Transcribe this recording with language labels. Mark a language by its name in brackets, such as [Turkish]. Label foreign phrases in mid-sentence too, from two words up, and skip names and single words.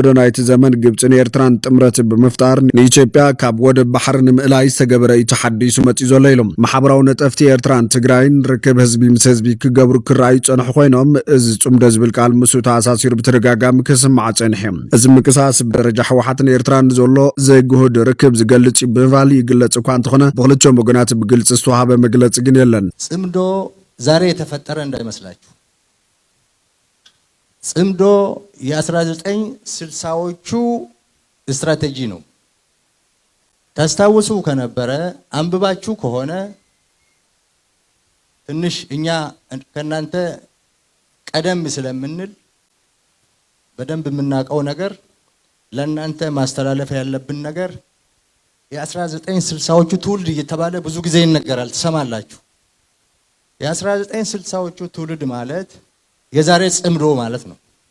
[Tigrinya] ናይቲ ዘመን ግብጽን ኤርትራን ጥምረት ብምፍጣር ንኢትዮጵያ ካብ ወደ ባሕር ንምእላይ ዝተገበረ ተሓዲሱ መጽ ዘሎ ኢሎም ማሕበራዊ ነጠፍቲ ኤርትራን ትግራይን ርክብ ህዝቢ ምስ ህዝቢ ክገብሩ ክራይ ጸንሑ ኮይኖም እዚ ጽምዶ ዝብል ቃል ምስ ተኣሳሲሩ ብተደጋጋሚ ክስማዕ ጸኒሖም እዚ ምቅሳስ ብደረጃ ህወሓትን ኤርትራን ዘሎ ዘይግሁድ ርክብ ዝገልጽ ብምባል ይግለጽ እኳ እንተኾነ ብክልቲኦም ወገናት ብግልጽ ዝተዋሃበ መግለጽ ግን የለን [Amharic] ጽምዶ ዛሬ የተፈጠረ እንዳይመስላችሁ ጽምዶ የ1960ዎቹ ስትራቴጂ ነው ታስታውሱ ከነበረ አንብባችሁ ከሆነ ትንሽ እኛ ከናንተ ቀደም ስለምንል በደንብ የምናውቀው ነገር ለናንተ ማስተላለፍ ያለብን ነገር የ1960ዎቹ ትውልድ እየተባለ ብዙ ጊዜ ይነገራል ተሰማላችሁ የ1960ዎቹ ትውልድ ማለት የዛሬ ጽምዶ ማለት ነው